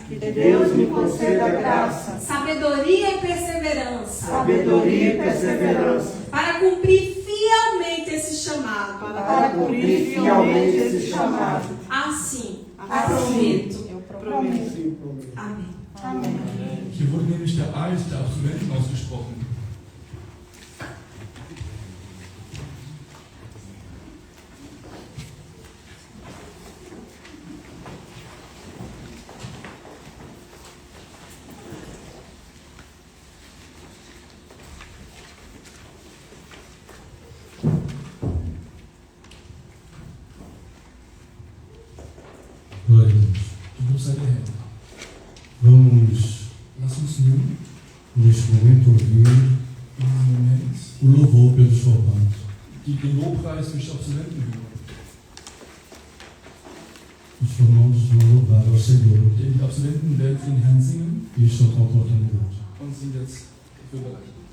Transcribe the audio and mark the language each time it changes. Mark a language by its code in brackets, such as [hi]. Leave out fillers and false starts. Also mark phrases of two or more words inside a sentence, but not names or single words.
[pt] Que Deus me conceda graça, sabedoria e perseverança sabedoria e perseverança para cumprir fielmente esse chamado. para cumprir fielmente esse chamado. Assim, Assim, prometo. eu prometo. Amém. Amém. [de] Hier wurde nämlich der Eid der Absolventen ausgesprochen. [pt] Glória a Deus. [de] Lob sei der Herr. [pt] Vamos, [de] Lass uns nun [pt] neste momento, ouvir [de] in diesem Moment [pt] o louvor pelos formados. [de] den Lobpreis durch die Absolventen hören. [pt] Os formados vão louvar ao Senhor [de] Denn die Absolventen werden für den Herrn singen [pt] e estão com a oportunidade. [de] und sind jetzt dafür bereit.